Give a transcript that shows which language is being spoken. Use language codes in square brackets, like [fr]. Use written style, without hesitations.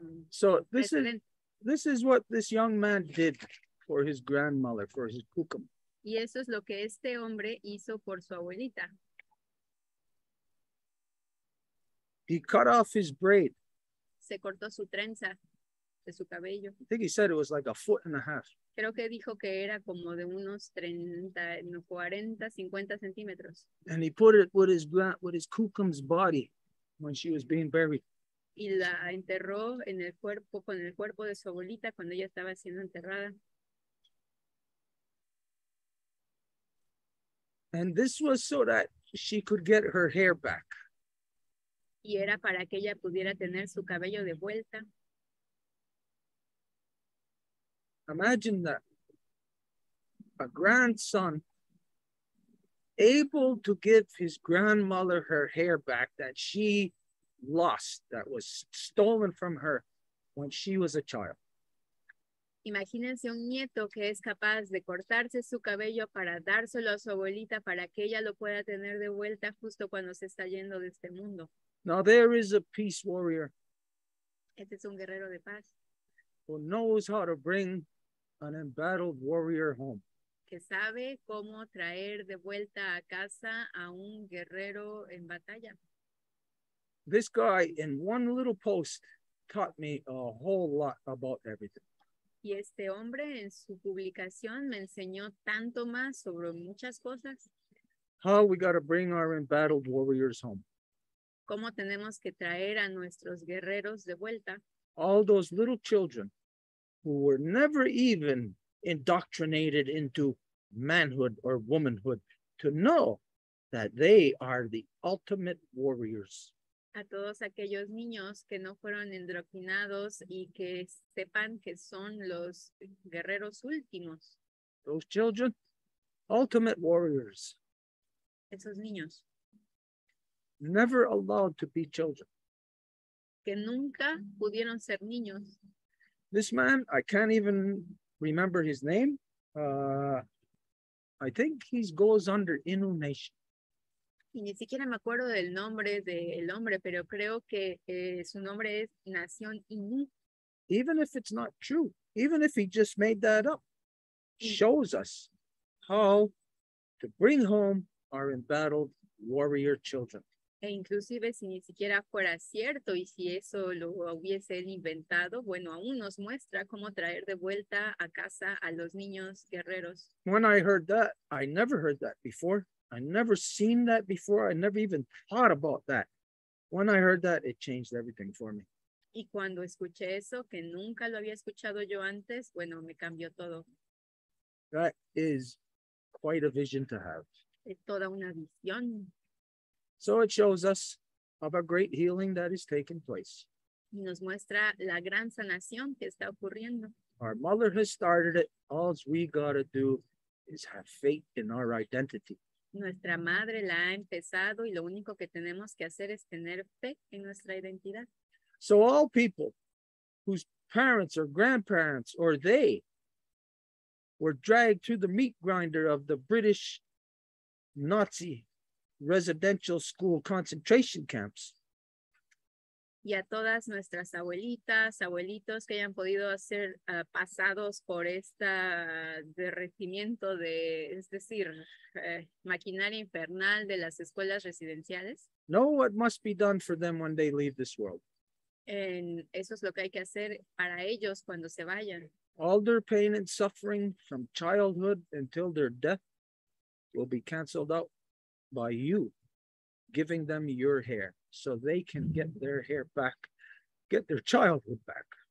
[en] So this is what this young man did for his grandmother, for his kukum. [es] Y eso es lo que este hombre hizo por su abuelita. [en] He cut off his braid. [es] Se cortó su trenza de su cabello. [en] I think he said it was like 1.5 feet. [es] Creo que dijo que era como de unos 30, 40, 50 centímetros. [en] And he put it with his kukum's body when she was being buried. [es] Y la enterró en el cuerpo, con el cuerpo de su abuelita cuando ella estaba siendo enterrada. [en] And this was so that she could get her hair back. [es] Y era para que ella pudiera tener su cabello de vuelta. [en] Imagine that. A grandson able to give his grandmother her hair back that she lost, that was stolen from her when she was a child. [es] Imagínense un nieto que es capaz de cortarse su cabello para dárselo a su abuelita para que ella lo pueda tener de vuelta justo cuando se está yendo de este mundo. [en] Now there is a peace warrior [es] Este es un guerrero de paz [en] who knows how to bring an embattled warrior home. [es] que sabe cómo traer de vuelta a casa a un guerrero en batalla. [en] This guy in one little post taught me a whole lot about everything. [es] Y este hombre en su publicación me enseñó tanto más sobre muchas cosas. [en] How we got to bring our embattled warriors home. [es] Cómo tenemos que traer a nuestros guerreros de vuelta. [en] All those little children who were never even indoctrinated into manhood or womanhood to know that they are the ultimate warriors. [es] A todos aquellos niños que no fueron endoctrinados y que sepan que son los guerreros últimos. [en] Those children, ultimate warriors, [es] Esos niños [en] never allowed to be children. [es] que nunca pudieron ser niños. [en] This man, I can't even remember his name. I think he goes under Innu Nation. [es] Y ni siquiera me acuerdo del nombre del hombre, pero creo que su nombre es Nación Inú. [en] Even if it's not true, even if he just made that up, shows us how to bring home our embattled warrior children. [es] E inclusive si ni siquiera fuera cierto y si eso lo hubiese él inventado, bueno, aún nos muestra cómo traer de vuelta a casa a los niños guerreros. [en] When I heard that, I never heard that before. I never seen that before. I never even thought about that. When I heard that, it changed everything for me. [es] Y cuando escuché eso, que nunca lo había escuchado yo antes, bueno, me cambió todo. [en] That is quite a vision to have. [es] Es toda una visión. [en] So it shows us of a great healing that is taking place. [es] Y nos muestra la gran sanación que está ocurriendo. [en] Our mother has started it. All we got to do is have faith in our identity. [es] Nuestra madre la ha empezado y lo único que tenemos que hacer es tener fe en nuestra identidad. [en] So all people whose parents or grandparents or they were dragged to the meat grinder of the British Nazi residential school concentration camps. [es] Y a todas nuestras abuelitas, abuelitos que hayan podido ser pasados por este derretimiento es decir, maquinaria infernal de las escuelas residenciales. [en] Know what must be done for them when they leave this world. [es] Eso es lo que hay que hacer para ellos cuando se vayan. [en] All their pain and suffering from childhood until their death will be canceled out by you giving them your hair so they can get their hair back, get their childhood back.